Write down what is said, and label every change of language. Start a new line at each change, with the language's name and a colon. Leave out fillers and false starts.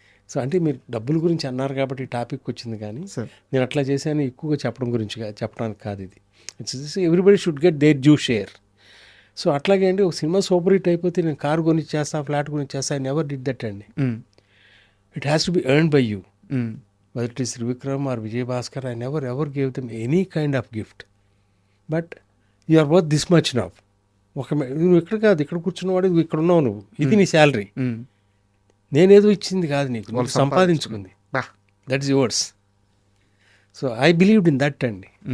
Telugu: So అంటే మీరు డబ్బుల గురించి అన్నారు కాబట్టి ఈ టాపిక్ వచ్చింది, కానీ నేను అట్లా చేశాను ఎక్కువగా చెప్పడం గురించి చెప్పడానికి కాదు. ఇది
English: It's everybody should get their due share.
Telugu: So అట్లాగే అండి, ఒక సినిమా సూపర్ హిట్ అయిపోతే నేను కారు కొని చేస్తా, ఫ్లాట్ కొని చేస్తా,
English: I never did that
Telugu: అండి.
English: It has to be earned by you. whether it is Trivikram or Vijay Bhaskar, I never ever gave them any kind of gift. But you are worth this much now.
Telugu: నువ్వు ఇక్కడ కాదు, ఇక్కడ కూర్చున్నవాడు నువ్వు ఇక్కడ ఉన్నావు, నువ్వు ఇది నీ శాలరీ, నేనేదో ఇచ్చింది కాదు నీకు, నువ్వు సంపాదించుకుంది,
English: That is yours. So I believed in that అండి.